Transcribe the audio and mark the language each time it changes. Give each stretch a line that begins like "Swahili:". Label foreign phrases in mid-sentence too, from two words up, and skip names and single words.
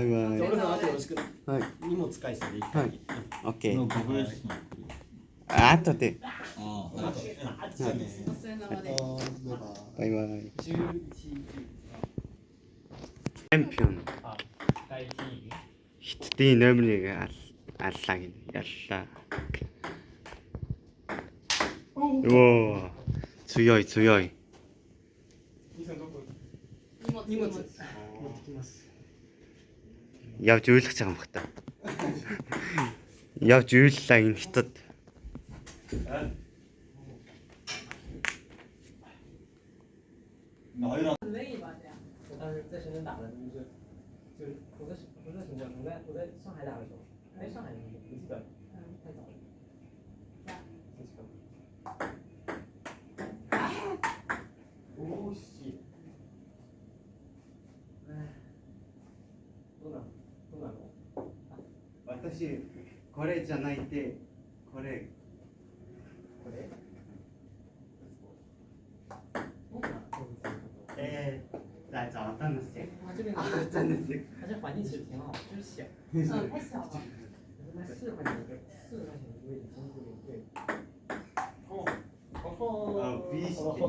Japanese: 俺の後よろしく。はい。荷物返してでいい。はい。オッケー。あとで。バイバイ。
Mongolian: チャンピオン。Хятадын номер 1 аллаа гин. Яллаа. Оо. Цуёй. Явж уйлах гэж байгаа юм бах та. Явж уйллаа энэ хятад.
Chinese: 我在上海打的时候，上海不记得，太早了。
Japanese: おーし。どうなの？私これじゃないってこれ。
Chinese: 在找蛋的谁？真的是。它这环境其实挺好，就是小。太小了。 4块钱一个位置真的有点贵。ビーシ